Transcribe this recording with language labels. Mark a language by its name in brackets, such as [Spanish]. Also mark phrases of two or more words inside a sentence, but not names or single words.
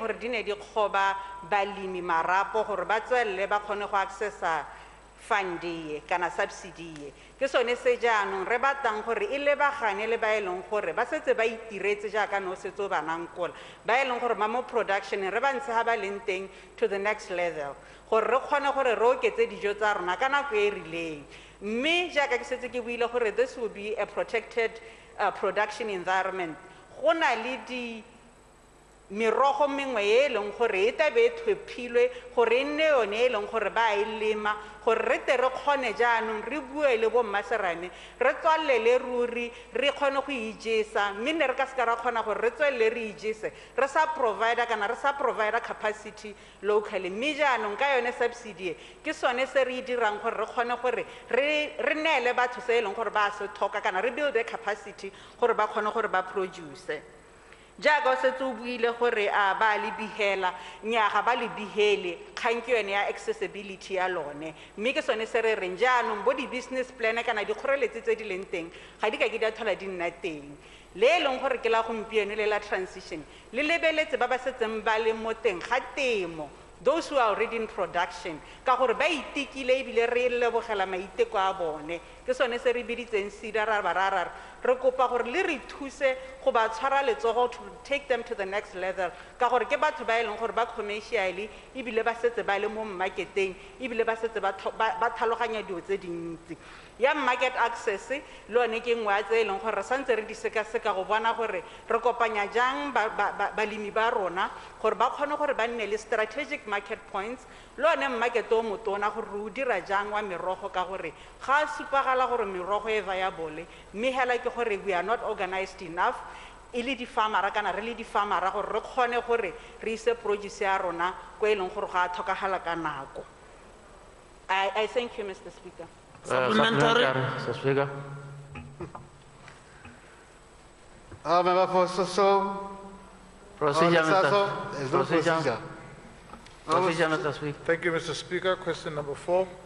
[Tswana] gore di ne di kgoba balemi marapo gore ba tswelele ba kgone go accessa fundi kana subsidy ke sone se jaanong re batlang gore e lebagane le ba e leng gore ba setse ba itiretse jaaka no setso ba nankola ba e leng gore ba mo production re ba ntse ha ba leng teng [English] to the next level [Tswana] gore re kgone gore re oketse dijo tsa rona ka nako e rileng mme jaaka ke setse ke buile gore [English] this will be a protected production environment [Tswana] go na le merogo mengwe e e leng gore e tabe e tlhophilwe gore e nne yone e leng gore ba e lema gore re te re kgone jaanong re bue le bommaserane re tswalele ruri re kgone go ijesa mme ne re ka seka ra kgona gore re tswelele re ijese re sa provider kana re sa [English] provider capacity locally [Tswana] mme jaanong ka yone subsidy ke sone se re dirang gore re kgone gore re neele batho se e leng gore ba se tlhoka kana re [English] build capacity [Tswana] gore ba kgone gore ba produce jaaka o setse o buile gore a ba le behela nnyaa ba le behele kgang ke yone ya accessibility ya lone mme ke sone se re reng jaanong bo di-business plan kana dikgoreletsi tse di leng teng ga di ka ke di a tlhola di nna teng le e leng gore ke la gompieno le la transition le lebeletse ba ba setseng ba le mo teng ga temo [English] those who are already in production [Tswana] ka gore ba itekile ebile re lebogela maiteko a bone ke sone se re biditseng SEDA ra re kopa gore le re thuse go ba tshwara letsogo [English] to take them to the next level [Tswana] ka gore ke batho ba e leng gore ba commercially ebile ba setse ba le mo marketeng ebile ba setse ba tlhaloganya dilo tse dintsi ya [English] market access [Tswana] le one ke nngwe tse e leng gore re santse re di sekaseka go bona gore re kopanya jang balemi ba rona gore ba kgone gore ba nne le [English] strategic market points [Tswana] le one market o motona gore re o dira jang wa merogo ka gore ga a supagala gore merogo e viable mme hela ke gore [English] we are not organized enough [Tswana] e le di-farmera kana re le di-farmera gore re kgone gore re ise produce ya rona ko e leng gore ga a tlhokagala ka nako. [English] I thank you, Mr. Speaker. Supplementary. Mr. Speaker. Member for Soso. Procedure, Sasso, there's no procedure. Procedure, Mr. Speaker. Thank you, Mr. Speaker. Question number 4.